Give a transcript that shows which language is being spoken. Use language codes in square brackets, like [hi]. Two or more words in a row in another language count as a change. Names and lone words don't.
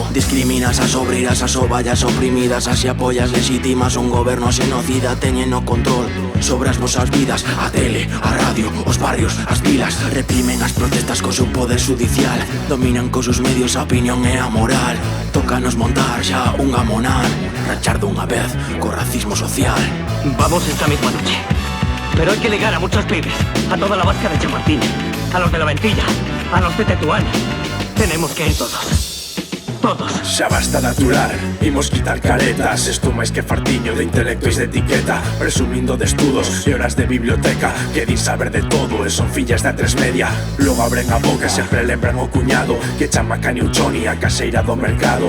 [gl] Discriminas as obreiras, as ovallas oprimidas. Así apoias legítimas un goberno xenocida. Teñen o control sobre as vosas vidas. A tele, a radio, os barrios, as vilas. Reprimen as protestas co seu poder judicial. Dominan cos seus medios a opinión e a moral. Tócanos montar xa un gamonal. Rachar dunha vez co racismo social. [es] Vamos esta misma noche. Pero hay que ligar a muchos pibes. A toda la vasca de Chamartín. A los de la Ventilla. A los de Tetuán. Tenemos que ir todos. Todos. [gl] Xa basta de aturar, imos quitar caretas. Esto máis que fartiño de intelecto e de etiqueta. Presumindo de estudos e horas de biblioteca. Que din saber de todo e son fillas da tres media. Logo abren a boca e sempre lembran o cuñado que chama Cani Uchoni a caseira do mercado.